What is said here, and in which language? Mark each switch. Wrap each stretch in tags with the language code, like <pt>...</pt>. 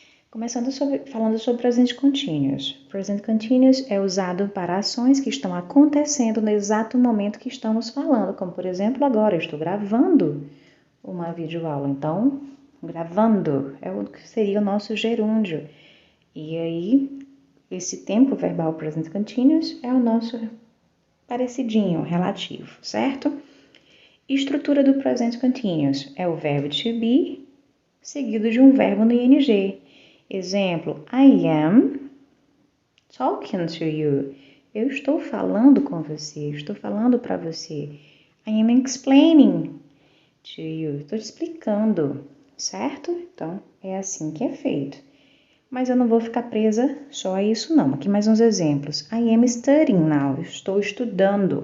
<pt>Começando falando sobre presente continuous. Present continuous é usado para ações que estão acontecendo no exato momento que estamos falando, como por exemplo agora, eu estou gravando uma videoaula, então gravando é o que seria o nosso gerúndio. E aí, esse tempo verbal present continuous é o nosso parecidinho, relativo, certo? Estrutura do present continuous é o verbo to be seguido de um verbo no ing.</pt> <en>Exemplo, I am talking to you.</en> <pt>Eu estou falando com você, estou falando para você.</pt> <en>I am explaining to you.</en> <pt>Estou te explicando, certo? Então, é assim que é feito. Mas eu não vou ficar presa só a isso não. Aqui mais uns exemplos.</pt> <en>I am studying now.</en> <pt>Eu estou estudando.</pt>